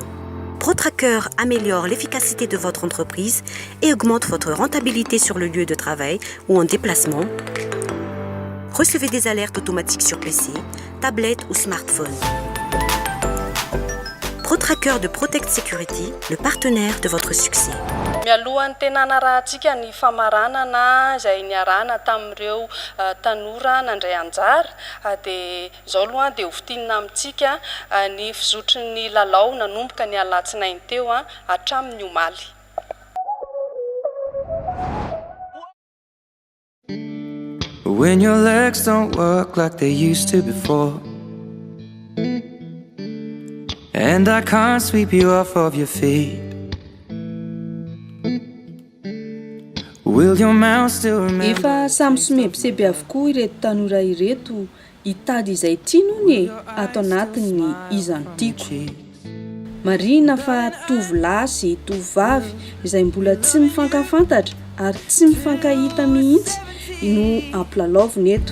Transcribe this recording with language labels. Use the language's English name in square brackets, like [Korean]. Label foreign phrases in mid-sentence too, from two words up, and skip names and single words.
[French] ProTracker améliore l'efficacité de votre entreprise et augmente votre rentabilité sur le lieu de travail ou en déplacement. Recevez des alertes automatiques sur PC, tablette ou smartphone. ProTracker de Protect Security, le partenaire de votre succès. [Malagasy] Mialohan'ny tena narahantsika ny famaranana izay niarahana tamin'ireo tanora nandray anjara dia izao aloha dia hovitinina amintsika ny fizotry ny lalao nanomboka ny alatsinainy teo hatramin'ny omaly. [English] When your legs don't work like they used to before, and I can't sweep you off of your feet, will your mouth still remember? [Malagasy] Efa samy somebiseby avokoa ireto tanora ireto hitady izay tianony ato anatin'ny izany tiako. Marina fa tovolahy sy tovovavy izay mbola tsy mifankafantatra ary tsy mifankahita mihitsy no ampilalaovina eto.